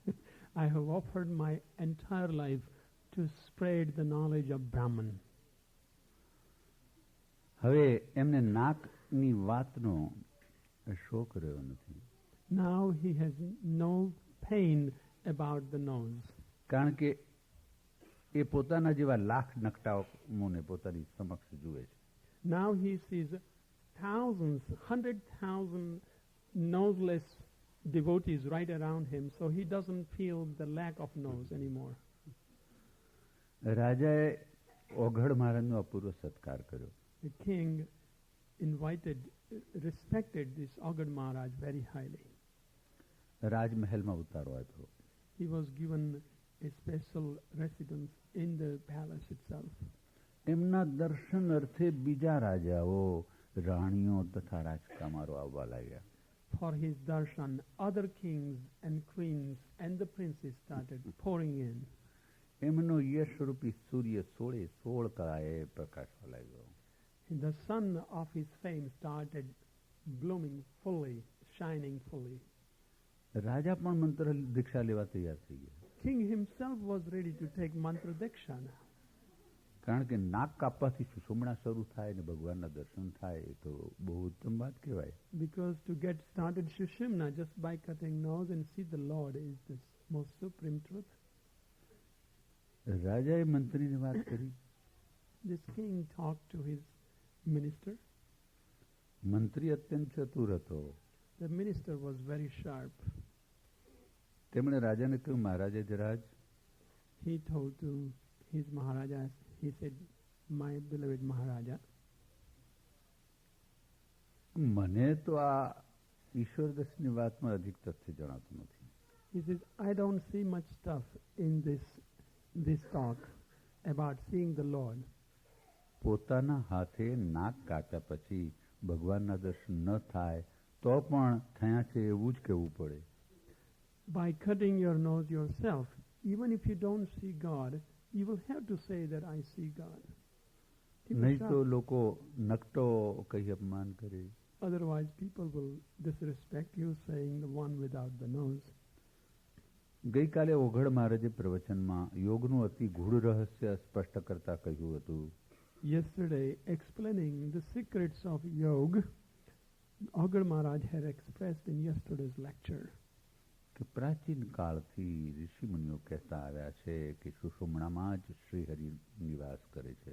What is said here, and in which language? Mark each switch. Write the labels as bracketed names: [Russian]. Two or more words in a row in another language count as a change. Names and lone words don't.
[English] I have offered my entire life to spread the knowledge of Brahman. [Gujarati] હવે એમને નાકની વાતનો શોક રહ્યો નથી. [English] Now he has no pain about the nose. [Gujarati] કારણ કે એ પોતાના જેવા લાખ નકટાઓને પોતાની સમક્ષ જુએ છે. [English] Now he sees thousands, 100,000 noseless devotees right around him, so he doesn't feel the lack of nose anymore. [Gujarati] રાજાએ ઓઘડ મહારાજનો અપૂર્વ સત્કાર કર્યો. [English] The king respected this Agad Maharaj very highly. [Gujarati] રાજમહેલમાં ઉતારો આપ્યો. [English] He was given a special residence in the palace itself. [Gujarati] એમના દર્શન અર્થે બીજા રાજાઓ રાણીઓ તથા રાજકુમારો આવવા લાગ્યા. [English] For his darshan, other kings and queens and the princes started pouring in. [Gujarati] એમનો યશરૂપી સૂર્ય 16 કળાએ પ્રકાશવા લાગ્યો. [English] The sun of his fame started blooming fully, shining fully. [Gujarati] રાજા પણ મંત્ર દીક્ષા લેવા તૈયાર થઈ ગયા. [English] King himself was ready to take mantra diksha now. [Gujarati] કારણ કે નાક કાપવાથી સુષુમ્ના શરૂ થાય ને ભગવાનના દર્શન થાય એ તો બહુ ઉત્તમ વાત કહેવાય. [English] Because to get started Shushimna just by cutting nose and see the Lord is the most supreme truth. [Gujarati] રાજાએ મંત્રીની વાત કરી. [English] This king talked to his minister. [Gujarati] મંત્રી અત્યંત ચતુર હતો. [English] The minister was very sharp. [Gujarati] તેમણે રાજાને કહ્યું, મહારાજે ધરાજ, [English] He told to his Maharaja, he said, my beloved Maharaja, [Gujarati] મને તો આ ઈશ્વર દર્શનની વાતમાં અધિક તથ્ય જણાતું નથી. [English] he says, I don't see much stuff in this talk about seeing the Lord. [Gujarati] પોતાના હાથે નાક કાપ્યા પછી ભગવાનના દર્શન ન થાય તો પણ થયા છે એવું જ કહેવું પડે. [English] By cutting your nose yourself, even if you don't see God, you will have to say that I see God. [Gujarati] નહીં તો લોકો નકટો કહી અપમાન કરે. [English] Otherwise, people will disrespect you, saying the one without the nose. [Gujarati] ગઈકાલે ઓઘડ મહારાજે પ્રવચનમાં યોગનું અતિ ગૂઢ રહસ્ય સ્પષ્ટ કરતા કહ્યું હતું. [English] Yesterday, explaining the secrets of yoga, Agar Maharaj had expressed in yesterday's lecture [Gujarati] કે પ્રાચીન કાળથી ઋષિમુનિઓ કહેતા આવ્યા છે કે સુષુમ્ણામાં જ શ્રીહરિ નિવાસ કરે છે.